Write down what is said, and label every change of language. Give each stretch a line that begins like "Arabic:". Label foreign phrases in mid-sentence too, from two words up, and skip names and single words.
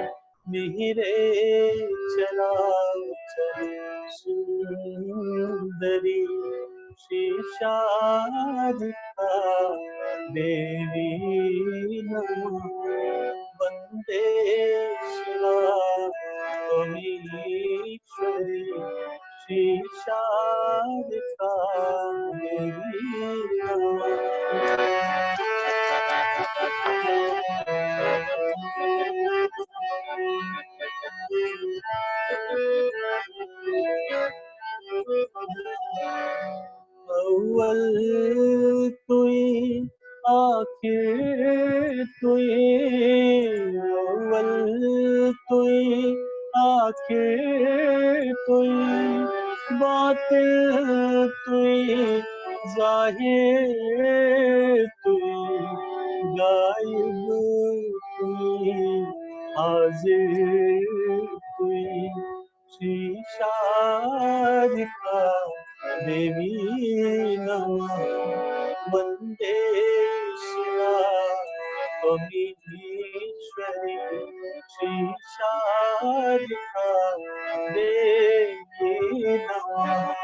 Sanskrit: मिहिरे चराचर सुंदरी श्री शारिका देवी नमः। वंदे शिवामीश्वरी श्री शारिका देवी
Kashmiri: अव्वल तुई आखिर तुई, अव्वल तुई आखिर तुई, बातिन तुई जाहिर तुई, गायब तुई हाजिर तुई
Sanskrit: श्री शारिका देवी नमः। वंदे शिवामीश्वरी श्री शारिका देवी नमः।